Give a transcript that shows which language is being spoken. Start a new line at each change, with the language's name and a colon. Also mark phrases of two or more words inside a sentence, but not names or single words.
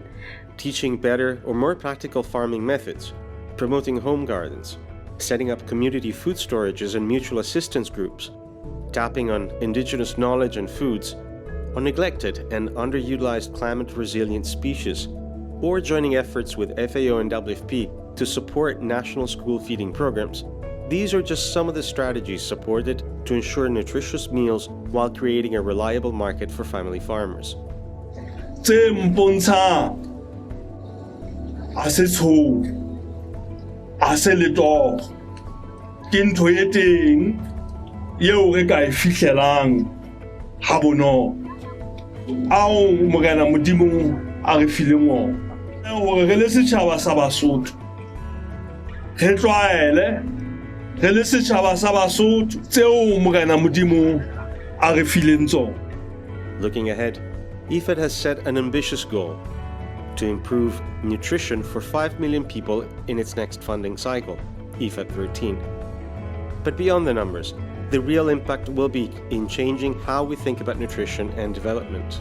English: Teaching better or more practical farming methods, promoting home gardens, setting up community food storages and mutual assistance groups, tapping on indigenous knowledge and foods, on neglected and underutilized climate-resilient species, or joining efforts with FAO and WFP to support national school feeding programs. These are just some of the strategies supported to ensure nutritious meals while creating a reliable market for family farmers.
Southern Sotho: Ao Morena Modimo a re fileng ona hore re le setjhaba sa Basotho re tlwaele re le setjhaba sa Basotho tseo Morena Modimo a re fileng tsona.
English: Looking ahead, IFAD has set an ambitious goal to improve nutrition for 5 million people in its next funding cycle, IFAD 13. But beyond the numbers, the real impact will be in changing how we think about nutrition and development.